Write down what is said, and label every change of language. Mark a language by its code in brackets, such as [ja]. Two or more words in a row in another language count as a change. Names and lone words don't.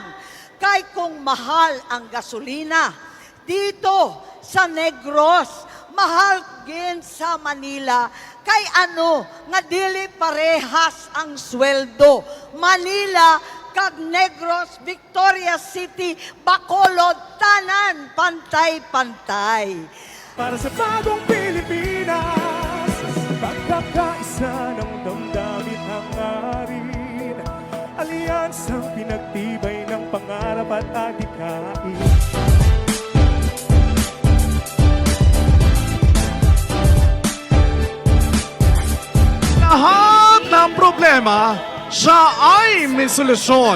[hil] Kay kung mahal ang gasolina, [tl] dito sa Negros, mahal din sa Manila, [hil] kay ano nga dili parehas ang sweldo. Manila kag Negros, Victoria City, Bacolod, tanan pantay-pantay. [tl] Para sa bagong Pilipinas, pagkakaisa ng damdamin hangarin, alyansang pinagtibay ng pangarap at adhikain. Lahat ng problema, siya ay may solusyon.